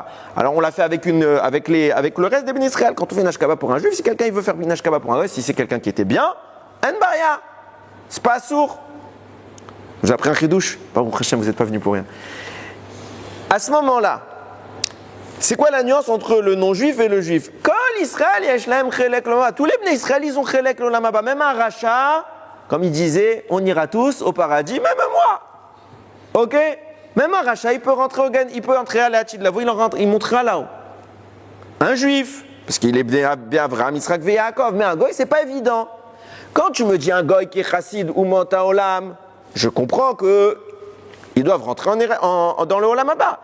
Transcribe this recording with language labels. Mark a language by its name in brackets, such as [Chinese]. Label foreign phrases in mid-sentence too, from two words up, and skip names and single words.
[French] Alors on l'a fait avec le reste des Bnei Israël. Quand on fait une ashkaba pour un juif, si quelqu'un il veut faire une ashkaba pour un goy, si c'est quelqu'un qui était bien, en baria, c'est pas sourd. J'ai appris un chidouche. [Hebrew] ברוך השם, [French] vous n'êtes pas venu pour rien. À ce moment-là, c'est quoi la nuance entre le non-juif et le juif? [Hebrew] כל ישראל יש להם חלק לעולם הבא. [French] Tous les Bnei Israël, ils ont [Hebrew] חלק לעולם הבא. [French] Même un rachat, comme il disait, on ira tous au paradis, même moi. Ok? Même un rachat, il peut entrer à la [Hebrew] לעתיד לבוא, [French] il montera là-haut. Un juif, parce qu'il est bien Avraham, Yitzhak et Yaakov, mais un goy, c'est pas évident. Quand tu me dis un goy qui est chassid ou [Hebrew] אומות העולם, [French] je comprends qu'ils doivent rentrer dans le [Hebrew] עולם הבא.